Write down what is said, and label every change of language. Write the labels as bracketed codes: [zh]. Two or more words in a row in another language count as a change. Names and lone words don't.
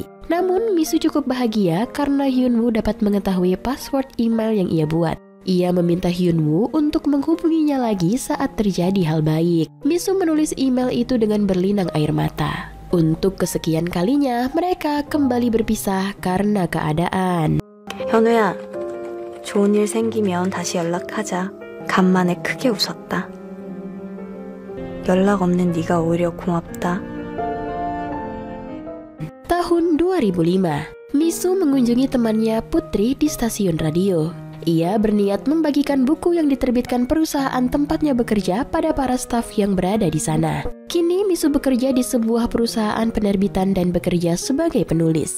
[id] Namun Misu cukup bahagia karena Hyunwoo dapat mengetahui password email yang ia buat. Ia meminta Hyunwoo untuk menghubunginya lagi saat terjadi hal baik. Misu menulis email itu dengan berlinang air mata. Untuk kesekian kalinya, mereka kembali berpisah karena keadaan. [ko] 현우야, 좋은 일 생기면 다시 연락하자. 간만에 크게 웃었다. 연락 없는 네가 오히려 고맙다. [id] Tahun 2005, Misu mengunjungi temannya Putri di stasiun radio. Ia berniat membagikan buku yang diterbitkan perusahaan tempatnya bekerja pada para staf yang berada di sana. Kini Misu bekerja di sebuah perusahaan penerbitan dan bekerja sebagai penulis.